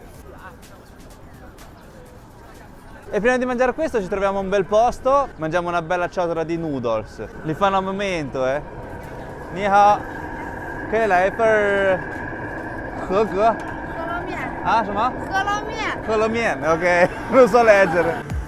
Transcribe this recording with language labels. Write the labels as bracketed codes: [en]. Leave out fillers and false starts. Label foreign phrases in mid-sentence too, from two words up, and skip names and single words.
[it] E prima di mangiare questo ci troviamo un bel posto, mangiamo una bella ciotola di noodles. Li fanno a momento, [zh] eh. 你好, 可以来一份和格。饸饹面。啊，什么？饸饹面。 [it] 饸饹面 ok, non so leggere.